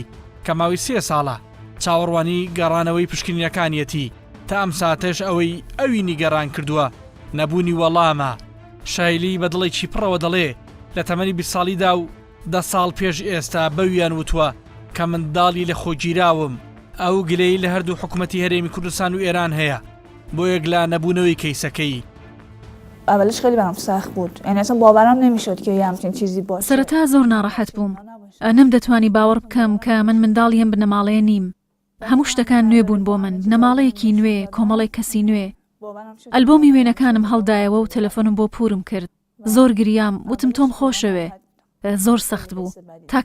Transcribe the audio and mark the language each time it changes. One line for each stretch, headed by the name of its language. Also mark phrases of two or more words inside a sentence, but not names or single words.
Central Kurdish: کە ماوەی 3 ساڵە چاوەڕوانی گەڕانەوەی پشکنینەکانیەتی تا ئەم ساتەش ئەوی نیگەڕان کردووە نەبوونی وەڵامە شایلی بە دڵێکی پڕەوە دەڵێ لە تەمەنی 20 ساڵیدا و 10 ساڵ پێش ئێستا بەویان وتووە کە منداڵی لە خۆگیراوم ئەو گلەی لە هەردوو حکوومەتی هەرێمی کوردستان و ئێران هەیە بۆ یەک لا نەبوونەوەی کەیسەکەی.
Persian: اولش خیلی برام سخت بود یعنی اصلا باورم نمیشد که یه همچین چیزی باشه.
Central Kurdish: سەرەتا زۆر ناڕەحەت بووم نەمدەتوانی باوەڕ بکەم کە من منداڵیم بنەماڵەیە نیم هەموو شتەکان نوێ بوون بۆ من بنەماڵەیەکی نوێ کۆمەڵی کەسی نوێ ئەلبۆمی وێنەکانم هەڵدایەوە و تەلەفۆنم بۆ پورم کرد زۆر گریام وتم تۆم خۆشەوێ زۆر سەخت بوو تا